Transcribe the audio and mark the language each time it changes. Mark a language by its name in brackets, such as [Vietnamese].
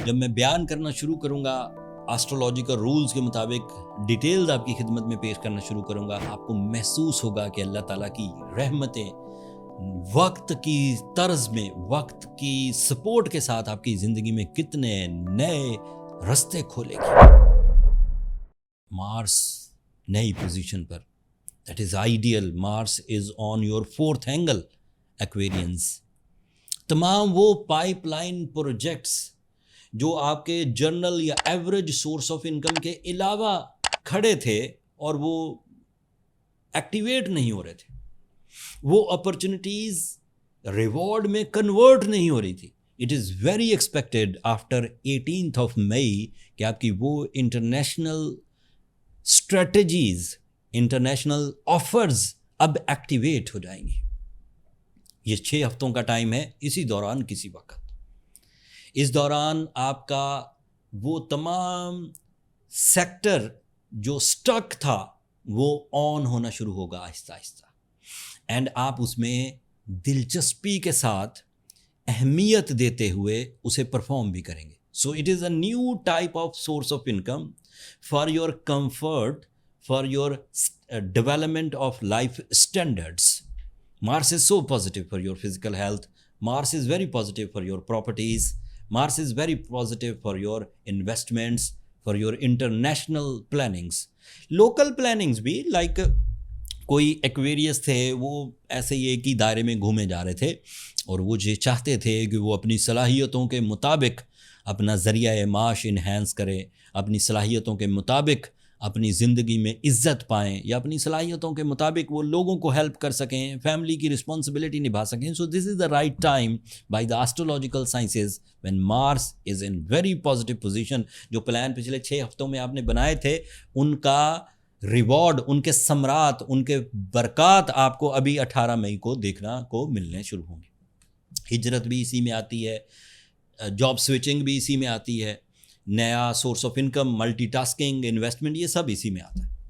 [Urdu] جب میں بیان کرنا شروع کروں گا آسٹرولوجیکل رولز کے مطابق ڈیٹیلز آپ کی خدمت میں پیش کرنا شروع کروں گا, آپ کو محسوس ہوگا کہ اللہ تعالیٰ کی رحمتیں وقت کی طرز میں, وقت کی سپورٹ کے ساتھ آپ کی زندگی میں کتنے نئے رستے کھولے گی. مارس نئی position per, [English] that is ideal. Mars is on your fourth angle, Aquarians. [Urdu] تمام وہ پائپ لائن پروجیکٹس جو آپ کے جرنل یا ایوریج سورس آف انکم کے علاوہ کھڑے تھے اور وہ ایکٹیویٹ نہیں ہو رہے تھے, وہ اپرچونٹیز ریوارڈ میں کنورٹ نہیں ہو رہی تھی. [English] it is very expected after 18th of May [Urdu] کہ آپ کی وہ انٹرنیشنل اسٹریٹجیز, انٹرنیشنل آفرز اب ایکٹیویٹ ہو جائیں گی. یہ 6 ہفتوں کا ٹائم ہے. اسی دوران کسی وقت اس دوران آپ کا وہ تمام سیکٹر جو سٹک تھا وہ آن ہونا شروع ہوگا آہستہ آہستہ, اینڈ آپ اس میں دلچسپی کے ساتھ اہمیت دیتے ہوئے اسے پرفارم بھی کریں گے. [English] So it is a new type of source of income for your comfort, for your development of life standards. Mars is so positive for your physical health. Mars is very positive for your properties. Mars is very positive for your investments, for your international plannings. [Urdu] Local plannings بھی like کوئی Aquarius تھے, وہ ایسے ہی ایک ہی دائرے میں گھومے جا رہے تھے اور وہ یہ چاہتے تھے کہ وہ اپنی صلاحیتوں کے مطابق اپنا ذریعہ معاش انہینس کرے, اپنی صلاحیتوں کے مطابق اپنی زندگی میں عزت پائیں, یا اپنی صلاحیتوں کے مطابق وہ لوگوں کو ہیلپ کر سکیں, فیملی کی رسپانسبلٹی نبھا سکیں. [English] So this is the right time by the astrological sciences when Mars is in very positive position. [Urdu] جو پلان پچھلے 6 ہفتوں میں آپ نے بنائے تھے ان کا ریوارڈ, ان کے ثمرات, ان کے برکات آپ کو ابھی 18 مئی کو دیکھنا کو ملنے شروع ہوں گے. ہجرت بھی اسی میں آتی ہے, جاب سوئچنگ بھی اسی میں آتی ہے, نیا source of income, multi tasking, investment, یہ سب اسی میں آتا ہے.